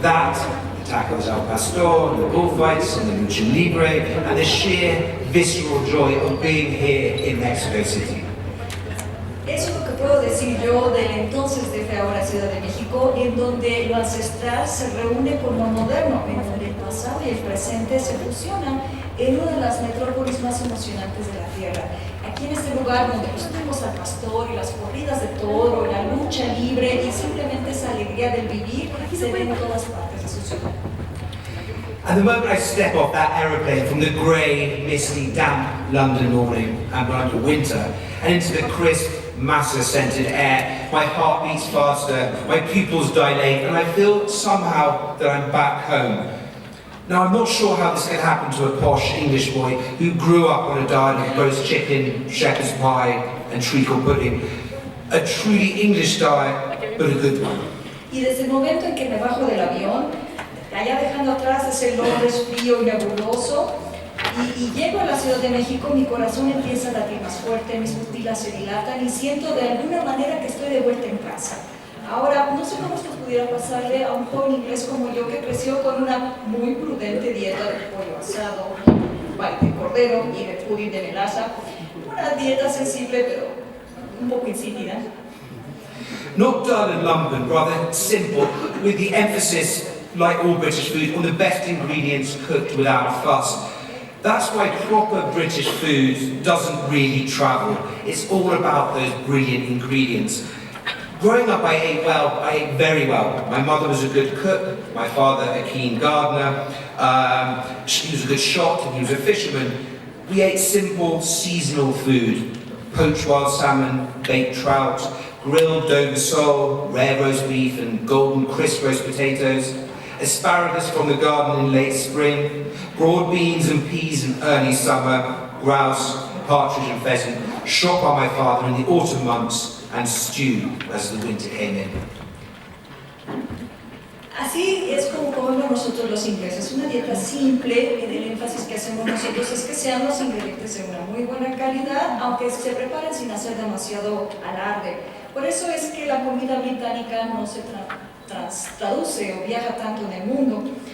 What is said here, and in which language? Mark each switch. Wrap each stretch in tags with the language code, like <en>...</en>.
<en>That, the tacos al pastor, the bullfights and the lucha libre, and the sheer visceral joy of being here in Mexico City.</en> <es>Eso es lo que puedo decir yo del entonces de ahora Ciudad de México, en donde lo ancestral se reúne con lo moderno, en donde el pasado y el presente se fusionan en una de las metrópolis más emocionantes de la tierra. Aquí en este lugar donde los tacos al pastor y las corridas de toro, la lucha libre y simplemente esa alegría del vivir se ven en todas partes de su ciudad.</es> <en>And the moment I step off that aeroplane from the grey, misty, damp London morning and London winter and into the crisp, massa-scented air, my heart beats faster, my pupils dilate, and I feel somehow that I'm back home. Now, I'm not sure how this could happen to a posh English boy who grew up on a diet of roast chicken, shepherd's pie, and treacle pudding. A truly English diet, but a good one.</en> <es>Y desde el momento en que me bajo del avión, allá dejando atrás ese Londres frío y nebuloso, y llego a la Ciudad de México, mi corazón empieza a latir más fuerte, mis pupilas se dilatan y siento de alguna manera que estoy de vuelta en casa. Ahora, no sé cómo esto pudiera pasarle a un joven inglés como yo que creció con una muy prudente dieta de pollo asado, de cordero y de pudín de melaza. Una dieta sensible, pero un poco insípida.</es> <en>Not dull and lumpen, rather simple, with the emphasis, like all British food, on the best ingredients cooked without fuss. That's why proper British food doesn't really travel. It's all about those brilliant ingredients. Growing up, I ate well. I ate very well. My mother was a good cook, my father a keen gardener, he was a good shot, and he was a fisherman. We ate simple, seasonal food. Poached wild salmon, baked trout, grilled Dover sole, rare roast beef and golden crisp roast potatoes, asparagus from the garden in late spring, broad beans and peas in early summer, grouse, partridge and pheasant, shot by my father in the autumn months, and stew as the winter came in.</en> <es>Así es como comemos nosotros los ingleses, una dieta simple, y el énfasis que hacemos nosotros es que sean los ingredientes de una muy buena calidad, aunque se preparen sin hacer demasiado alarde. Por eso es que la comida británica no se traduce o viaja tanto en el mundo.</es>